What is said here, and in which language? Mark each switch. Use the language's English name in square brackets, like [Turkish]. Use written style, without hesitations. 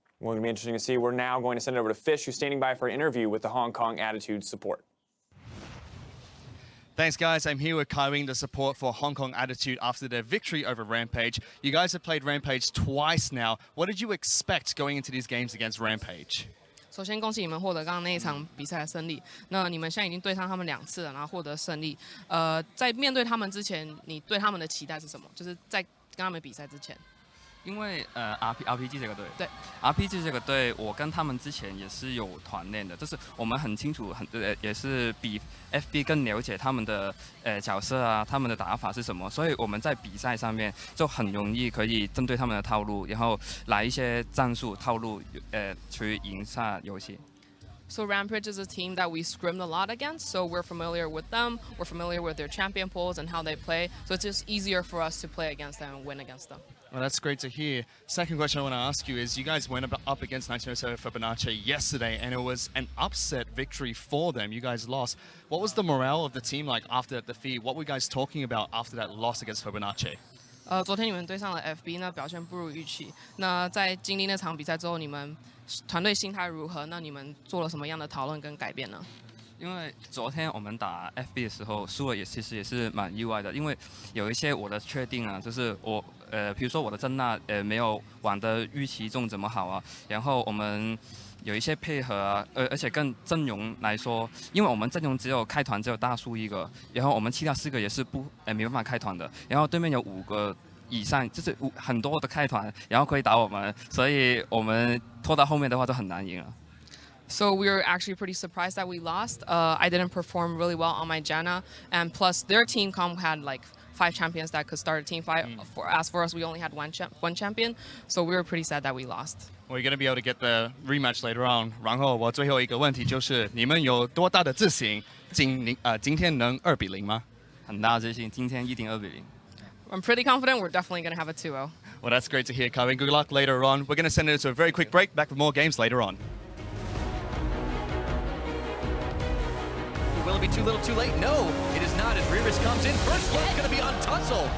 [English] Well, it'll be interesting to see. We're now going to send it over to Fish, who's standing by for an interview with the Hong Kong Attitude support. Thanks, guys. I'm here with Kaiwing, the support for Hong Kong Attitude after their victory over Rampage. You guys have played Rampage twice now. What did you expect going into these games against Rampage? [Chinese] 首先恭喜你们获得刚刚那一场比赛的胜利。那你们现在已经对上他们2次了，然后获得胜利。在面对他们之前，你对他们的期待是什么？就是在跟他们比赛之前。因为RPG 这个队，对 RPG 这个队，我跟他们之前也是有团练的，就是我们很清楚，也是比 FB 更了解他们的角色啊，他们的打法是什么，所以我们在比赛上面就很容易可以针对他们的套路，然后来一些战术套路，去赢下游戏。 [English] So Rampage is a team that we scrimmed a lot against, so we're familiar with them, we're familiar with their champion pools and how they play, so it's just easier for us to play against them and win against them. Well, that's great to hear. Second question I want to ask you is, you guys went up against 1907 Fibonacci yesterday, and it was an upset victory for them. You guys lost. What was the morale of the team like after that defeat? What were you guys talking about after that loss against Fibonacci? [Chinese] 昨天你们对上了 FB， 那表现不如预期。那在经历那场比赛之后，你们团队心态如何？那你们做了什么样的讨论跟改变呢？因为昨天我们打 FB 的时候输了，其实也是蛮意外的，因为有一些我的确定啊，就是我比如说我的珍娜没有玩的预期中怎么好啊，然后我们有一些配合啊，而且跟阵容来说，因为我们阵容只有开团只有大叔1个，然后我们其他4个也是没办法开团的，然后对面有5个以上，就是很多的开团，然后可以打我们，所以我们拖到后面的话就很难赢了。 [English] So we were actually pretty surprised that we lost. I didn't perform really well on my Janna, and plus their team comp had like 5 champions that could start a team fight. As for us, we only had one champion, so we were pretty sad that we lost. We're going to be able to get the rematch later on. [Chinese] 然后我最后一个问题就是，你们有多大的自信，今天能2比0吗？很大自信，今天一定2比0。 [English] I'm pretty confident we're definitely going to have a 2-0. Well, that's great to hear, Kaiwing. Good luck later on. We're going to send it to a very quick break. Back with more games later on. Will it be too little too late? No, it is not as Riris comes in. First blood's going to be on Tussle.